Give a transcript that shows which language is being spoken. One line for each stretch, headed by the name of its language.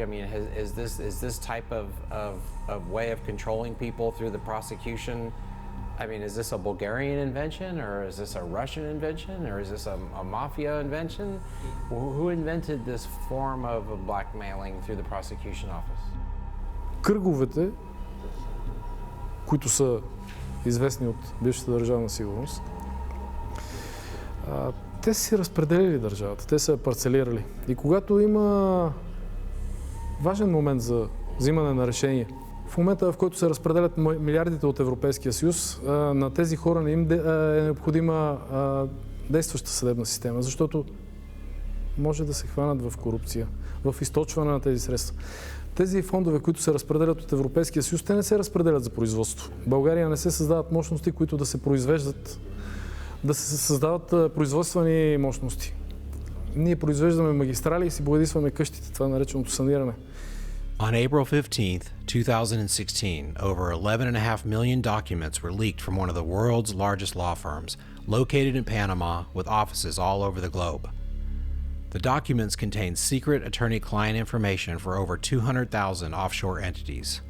English: Is this type of way of controlling people through the prosecution? Is this a Bulgarian invention, or is this a Russian invention, or is this a mafia invention? Who invented this form of blackmailing through the prosecution office?
Bulgarian: Кръговете, които са известни от бившата държавна сигурност, те си разпределили държавата, те са парцелирали. И когато има важен момент за взимане на решение, в момента в който се разпределят милиардите от Европейския съюз, на тези хора не им е необходима действаща съдебна система, защото може да се хванат в корупция, в източване на тези средства. Тези фондове, които се разпределят от Европейския съюз, те не се разпределят за производство. В България не се създават мощности, които да се произвеждат, да се създават производствени мощности. Ние произвеждаме магистрали и си боядисваме къщите, това е нареченото саниране.
English: On April 15th, 2016, over 11.5 million documents were leaked from one of the world's largest law firms, located in Panama with offices all over the globe. The documents contain secret attorney-client information for over 200,000 offshore entities.